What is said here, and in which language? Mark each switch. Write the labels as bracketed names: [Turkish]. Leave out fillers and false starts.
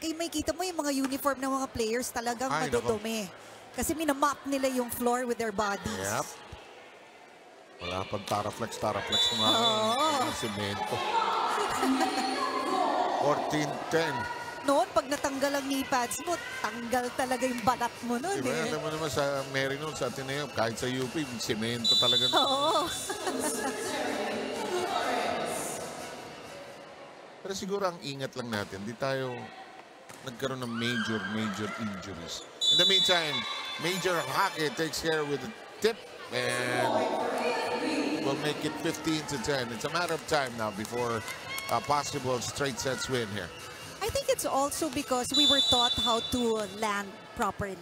[Filipino] Kaya may kita mo yung mga uniform ng mga players talagang madudumi. Kasi minamap nila yung floor [English] with their bodies. Yep. [Filipino] Wala pang taraflex ng mga semento. [English] 14-10. [Filipino] Noon, pag natanggal ang knee pads mo, tanggal talaga yung balat mo noon. Diba, alam mo naman sa Mary noon, sa Ateneo, kahit sa UP, semento talaga. Oo. Pero siguro ang ingat lang natin, di tayo nagkaroon ng major injuries. [English] In the meantime, Major Hake takes care with the tip and will make it 15-10. It's a matter of time now before a possible straight sets win here. I think it's also because we were taught how to land properly.